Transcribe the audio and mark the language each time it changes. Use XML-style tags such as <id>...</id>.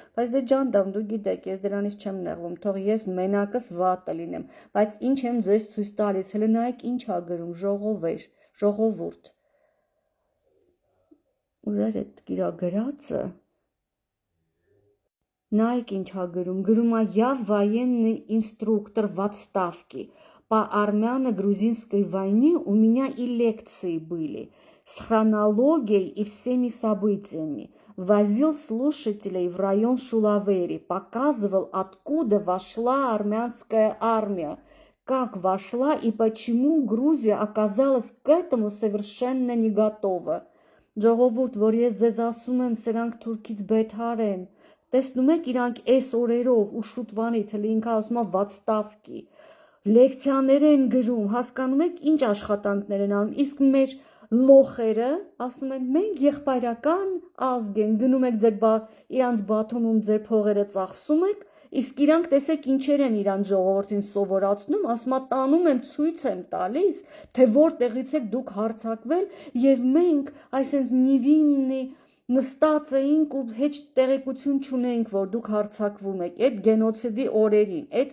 <hy>բայց դե ջանդամ, դու գիտեք, ես դրանից չեմ նեղվում, թող ես մենակս վատը լինեմ, բայց ինչ եմ ձեզ ցույց տալիս, հələ նայեք ինչ ա գրում, ժողովուրդ, ուրեր այդ իրա գրածը, նայեք ինչ ա գրում ա</hy> <ru>«Я военный инструктор в отставке. По армяно-грузинской войне у меня и лекции были с хронологией и всеми событиями. Возил слушателей в район Шулавери, показывал, откуда вошла армянская армия, как вошла и почему Грузия оказалась к этому совершенно не готова.</ru> <hy>Ժողովուրդ, որ ես ձեզ ասում եմ, սրանք թուրքից բեթար են, տեսնում եք իրանք այս օրերով ու շուտվանից, հələ ինքը ասում ա վատստավկի, լեկցիաներ են գրում, հասկանում եք ինչ աշխատանքներ են անում, իսկ մեր լոխերը ասում են մենք եղբայրական ազգ են, գնում եք իրանց բաթոնում ձեր փողերը ծախսում եք, իսկ իրանք տեսեք ինչեր են իրանց ժողովրդին սովորացնում, ասում ա տանում եմ ցույց եմ տալիս, թե որտեղից եք դուք հարձակվել եւ մենք այսպես նիվիննի նստած էինք ու հեչ տեղեկություն չունեինք, որ դուք հարձակվում եք այդ գենոցիդի օրերին,</hy>